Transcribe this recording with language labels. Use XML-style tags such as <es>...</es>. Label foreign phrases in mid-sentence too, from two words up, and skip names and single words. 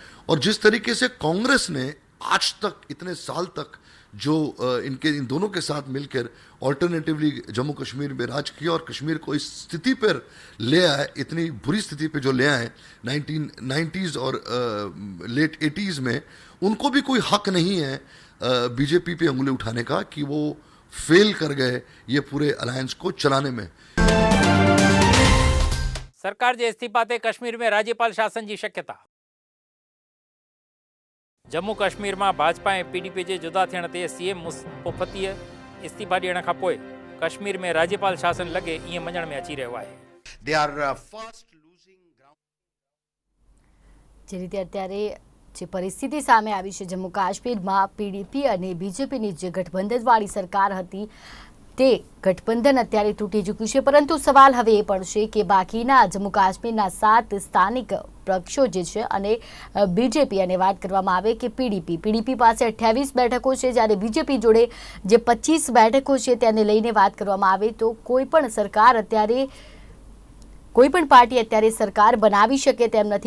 <hi>और जिस तरीके से कांग्रेस ने आज तक, इतने साल तक जो इन दोनों के साथ मिलकर ऑल्टरनेटिवली जम्मू कश्मीर में राज किया और कश्मीर को इस स्थिति पर ले आए, इतनी बुरी स्थिति पे जो ले आए 1990s और लेट 80s में, उनको भी कोई हक नहीं है बीजेपी पे उंगली उठाने का कि वो फेल कर गए ये पूरे अलायंस को चलाने में।</hi> <sd>सरकार के इस्तीफा ते कश्मीर में राज्यपाल शासन की शक्यता। जम्मू कश्मीर में भाजपा और पीडीपी के जुदा थियण ते सीएम मुफ्ती इस्तीफा ॾियण खां पोइ कश्मीर में राज्यपाल शासन लगे ईअं मञण में अची रहियो आहे।</sd> <gu>જે રીતે અત્યારે જે પરિસ્થિતિ સામે આવી છે જમ્મુ કાશ્મીરમાં, પીડીપી અને બીજેપીની જે ગઠબંધનવાળી સરકાર હતી તે ગઠબંધન અત્યારે તૂટી ચૂક્યું છે, પરંતુ સવાલ હવે એ પડશે કે બાકીના જમ્મુ કાશ્મીરના 7 સ્થાનિક પક્ષો જે છે અને બીજેપી, અને વાત કરવામાં આવે કે પીડીપી પાસે 28 બેઠકો છે, જ્યારે બીજેપી જોડે જે 25 બેઠકો છે તેને લઈને વાત કરવામાં આવે તો કોઈપણ સરકાર અત્યારે, કોઈપણ પાર્ટી અત્યારે સરકાર બનાવી શકે તેમ નથી।</gu>